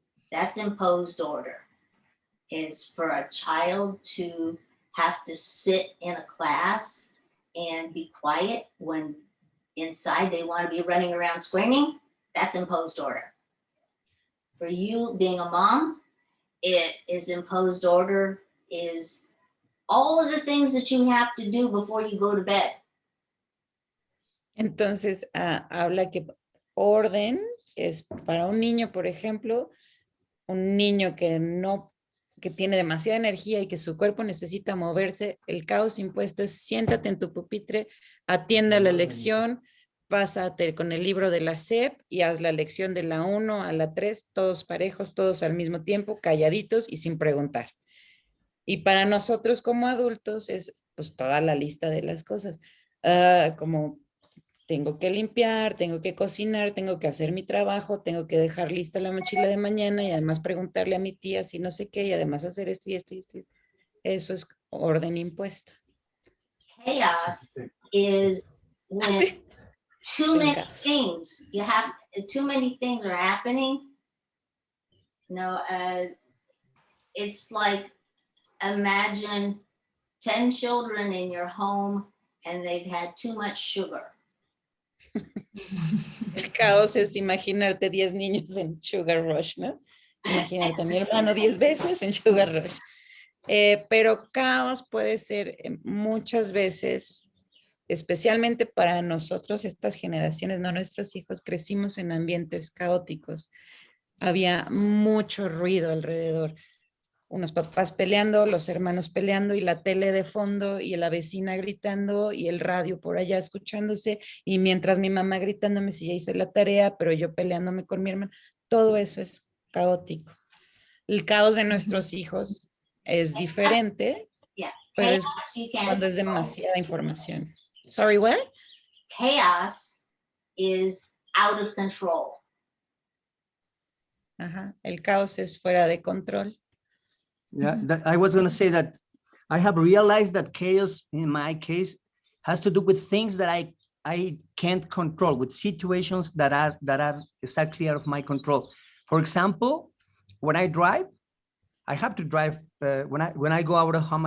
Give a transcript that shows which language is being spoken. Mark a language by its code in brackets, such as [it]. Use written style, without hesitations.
[en] That's imposed order. It's for a child to have to sit in a class and be quiet when inside they want to be running around screaming. That's imposed order. For you being a mom, it is imposed order is all of the things that you have to do before you go to bed. [es] Entonces, habla que orden es para un niño, por ejemplo, un niño que tiene demasiada energía y que su cuerpo necesita moverse, el caos impuesto es siéntate en tu pupitre, atiende a la lección, pásate con el libro de la SEP y haz la lección de la 1 a la 3, todos parejos, todos al mismo tiempo, calladitos y sin preguntar. Y para nosotros como adultos es pues toda la lista de las cosas, como tengo que limpiar, tengo que cocinar, tengo que hacer mi trabajo, tengo que dejar lista la mochila de mañana y además preguntarle a mi tía si no sé qué y además hacer esto y esto y esto. Eso es orden impuesto. [en] Chaos is when too many things, too many things are happening. No, it's like, imagine 10 children in your home and they've had too much sugar. [es] El caos es imaginarte 10 niños en Sugar Rush, ¿no? Imaginarte a mi hermano 10 veces en Sugar Rush. Pero caos puede ser muchas veces, especialmente para nosotros, estas generaciones, no nuestros hijos, crecimos en ambientes caóticos. Había mucho ruido alrededor. unos papás peleando, los hermanos peleando y la tele de fondo y la vecina gritando y el radio por allá escuchándose y mientras mi mamá gritándome si ya hice la tarea, pero yo peleándome con mi hermano, todo eso es caótico. El caos de nuestros hijos es diferente, [en] Yeah, [es] pero es [en] chaos you can't [es] cuando es [en] control. [es] demasiada información. [en] Sorry, what? Chaos is out of control. [es] Ajá, el caos es fuera de control. [en] Yeah, I was going to say that I have realized that chaos in my case has to do with things that I can't control, with situations that are exactly out of my control. For example, when I drive, I have to drive when I go out of home.